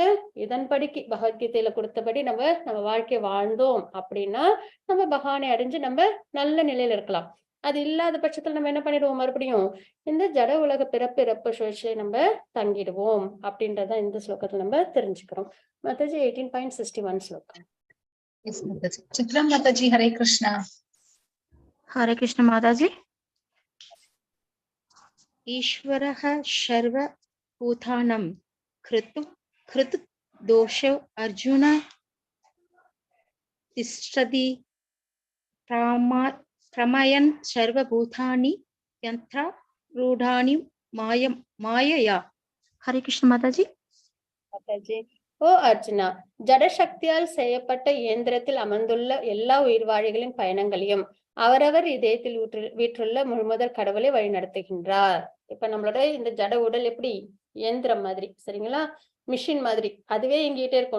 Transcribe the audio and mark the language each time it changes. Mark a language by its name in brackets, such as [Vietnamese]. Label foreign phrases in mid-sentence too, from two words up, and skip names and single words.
[Tamil] இதன்படிக்கு பகவத்கீதையில கொடுத்தபடி நம்ம வாழ்க்கையை வாழ்ந்தோம் அப்படின்னா நம்ம பகவானை அடைஞ்சு நம்ம நல்ல நிலையில இருக்கலாம். அது இல்லாத பட்சத்துல நம்ம என்ன பண்ணிடுவோம், மறுபடியும் இந்த ஜட உலக பிறப்பு இறப்பு சுழற்சியை நம்ம தங்கிடுவோம் அப்படின்றத இந்த ஸ்லோகத்துல நம்ம தெரிஞ்சுக்கிறோம். மாதாஜி 18.61 ஸ்லோகம். சித்ரா மாதாஜி, ஹரே கிருஷ்ணா. [Hindi] हरे कृष्ण माताजी। [Sanskrit] ईश्वरः सर्वभूतानां कृत दोषो अर्जुन तिष्ठति प्रमयन् सर्वभूतानि यन्त्रारूढानि मायया। [Hindi] हरे कृष्ण माताजी। [Tamil] மாதாஜி, ஓ அர்ஜுனா, ஜடசக்தியால் செய்யப்பட்ட இயந்திரத்தில் அமர்ந்துள்ள எல்லா உயிர்வாழிகளின் பயணங்களையும் அவரவர் இதயத்தில் வீற்றுள்ள முழுமுதற் கடவுளை வழி நடத்துகின்றார். இப்ப நம்மளோட இந்த ஜட உடல் எப்படி இயந்திரம் மாதிரி, சரிங்களா, மிஷின் மாதிரி, அதுவே எங்கிட்டே இருக்கும்.